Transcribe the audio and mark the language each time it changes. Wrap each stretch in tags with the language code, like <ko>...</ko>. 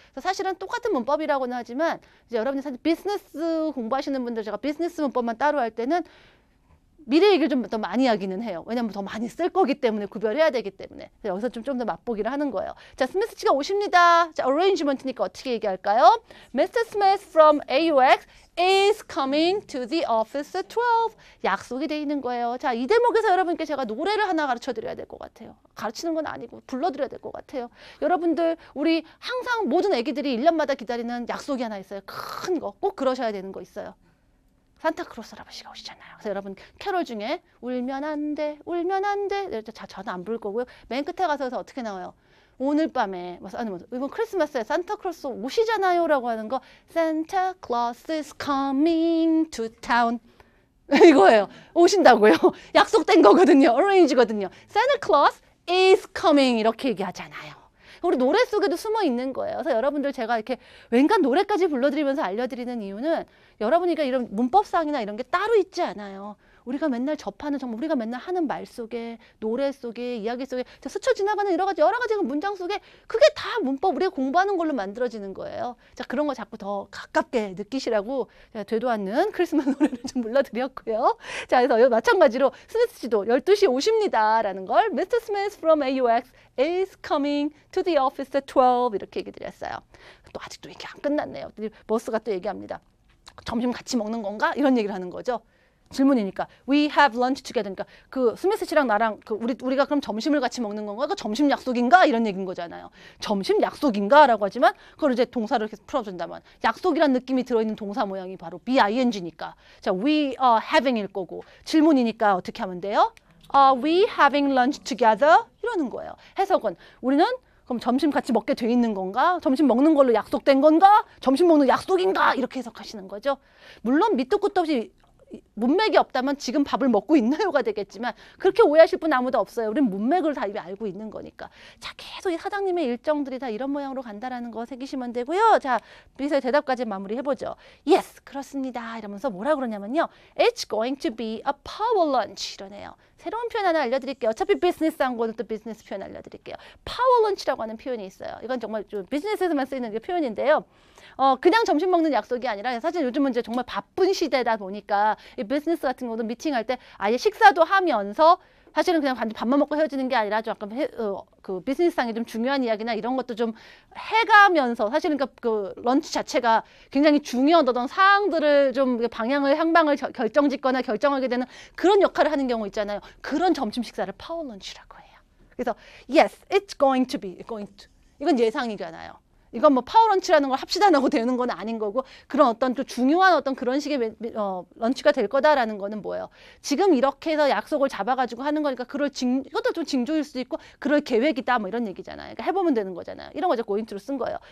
<ko>그래서 사실은 똑같은 문법이라고는 하지만 이제 여러분이 사실 비즈니스 공부하시는 분들 제가 비즈니스 문법만 따로 할 때는 미래 얘기를 좀 더 많이 하기는 해요. 왜냐면 더 많이 쓸 거기 때문에 구별해야 되기 때문에. 여기서 좀 더 맛보기를 하는 거예요. 자, 스미스 씨가 오십니다. 자, arrangement니까 어떻게 얘기할까요?</ko> <en>Mr. Smith from AUX is coming to the office at 12.</en> <ko>약속이 돼 있는 거예요. 자, 이 대목에서 여러분께 제가 노래를 하나 가르쳐 드려야 될 것 같아요. 가르치는 건 아니고 불러드려야 될 것 같아요. 여러분들 우리 항상 모든 애기들이 1년마다 기다리는 약속이 하나 있어요. 큰 거. 꼭 그러셔야 되는 거 있어요. 산타크로스 할아버지가 오시잖아요. 그래서 여러분 캐롤 중에 울면 안 돼, 울면 안 돼. 저는 안 부를 거고요. 맨 끝에 가서 어떻게 나와요? 오늘 밤에 이번 크리스마스에 산타크로스 오시잖아요 라고 하는 거</ko> <en>Santa Claus is coming to town</en> <ko>이거예요. 오신다고요. 약속된 거거든요. arrange거든요.</ko> <en>Santa Claus is coming</en> <ko>이렇게 얘기하잖아요. 우리 노래 속에도 숨어 있는 거예요. 그래서 여러분들 제가 이렇게 웬간 노래까지 불러드리면서 알려드리는 이유는 여러분이가 이런 문법상이나 이런 게 따로 있지 않아요. 우리가 맨날 접하는 정말 우리가 맨날 하는 말 속에 노래 속에 이야기 속에 스쳐 지나가는 여러 가지 문장 속에 그게 다 문법 우리가 공부하는 걸로 만들어지는 거예요. 자, 그런 거 자꾸 더 가깝게 느끼시라고 제가 되도 않는 크리스마스 노래를 좀 불러드렸고요. 자, 그래서 마찬가지로 스미스 씨도 12시 오십니다 라는 걸 Mr.</ko> <en>Smith from AUX is coming to the office at 12</en> <ko>이렇게 얘기 드렸어요. 또 아직도 얘기 안 끝났네요. 버스가 또 얘기합니다. 점심 같이 먹는 건가? 이런 얘기를 하는 거죠. 질문이니까</ko> <en>we have lunch together.</en> <ko>그러니까 그 스미스 씨랑 나랑 우리가 그럼 점심을 같이 먹는 건가? 그 점심 약속인가? 이런 얘기인 거잖아요. 점심 약속인가라고 하지만 그걸 이제 동사를 이렇게 풀어준다면 약속이란 느낌이 들어있는 동사 모양이 바로 BING니까 자</ko> <en>we are having</en> <ko>일 거고 질문이니까 어떻게 하면 돼요?</ko> <en>Are we having lunch together?</en> <ko>이러는 거예요. 해석은 우리는 그럼 점심 같이 먹게 돼 있는 건가? 점심 먹는 걸로 약속된 건가? 점심 먹는 약속인가? 이렇게 해석하시는 거죠. 물론 밑도 끝도 없이 문맥이 없다면 지금 밥을 먹고 있나요가 되겠지만 그렇게 오해하실 분 아무도 없어요. 우린 문맥을 다 이미 알고 있는 거니까. 자, 계속 이 사장님의 일정들이 다 이런 모양으로 간다라는 거 새기시면 되고요. 자, 비서의 대답까지 마무리해보죠. Yes, 그렇습니다. 이러면서 뭐라 그러냐면요.</ko> <en>It's going to be a power lunch</en> <ko>이러네요. 새로운 표현 하나 알려드릴게요. 어차피 비즈니스한 거는 또 비즈니스 표현 알려드릴게요. 파워 런치라고 하는 표현이 있어요. 이건 정말 좀 비즈니스에서만 쓰이는 표현인데요. 그냥 점심 먹는 약속이 아니라 사실 요즘은 이제 정말 바쁜 시대다 보니까 이 비즈니스 같은 경우도 미팅할 때 아예 식사도 하면서 사실은 그냥 밥만 먹고 헤어지는 게 아니라 좀 약간 그 비즈니스상의 좀 중요한 이야기나 이런 것도 좀 해가면서 사실은 그 런치 자체가 굉장히 중요한 어떤 사항들을 좀 방향을 향방을 결정짓거나 결정하게 되는 그런 역할을 하는 경우 있잖아요. 그런 점심 식사를 파워 런치라고 해요. 그래서</ko> <en>yes, it's going to be,</en> <ko>이건 예상이잖아요. 이건 뭐 파워런치라는 걸 합시다 하고 되는 건 아닌 거고 그런 어떤 또 중요한 어떤 그런 식의 런치가 될 거다라는 거는 뭐예요? 지금 이렇게 해서 약속을 잡아가지고 하는 거니까 이것도 좀 징조일 수도 있고 그럴 계획이다 뭐 이런 얘기잖아요. 그러니까 해보면 되는 거잖아요. 이런 거 이제 going to로 쓴 거예요.</ko>